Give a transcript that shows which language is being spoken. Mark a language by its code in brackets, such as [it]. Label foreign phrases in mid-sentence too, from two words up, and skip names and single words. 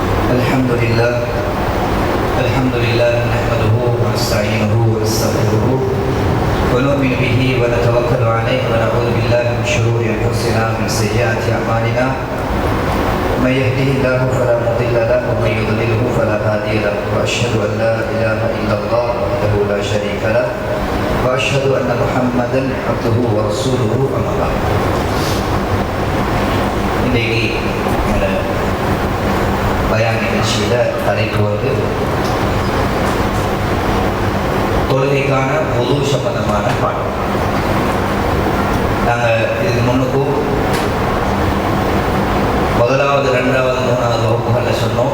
[ar] الحمد لله نحمده ونستعينه ونستغفره ونؤمن به ونتوكل عليه ونعوذ بالله من شرور انفسنا ومن سيئات اعمالنا من يهده الله فلا مضل له ومن يضلله فلا هادي له واشهد ان لا اله الا الله وحده لا شريك له واشهد ان محمدا عبده ورسوله اما بعد. [ta] இன்னைக்கு பயான் நிகழ்ச்சியில் தலைப்பு வந்து தொழுகைக்கான வுது சம்பந்தமான பாடம். நாங்கள் இதுக்கு முன்னுக்கும் முதலாவது, ரெண்டாவது, மூணாவது வகுப்புகளில் சொன்னோம்.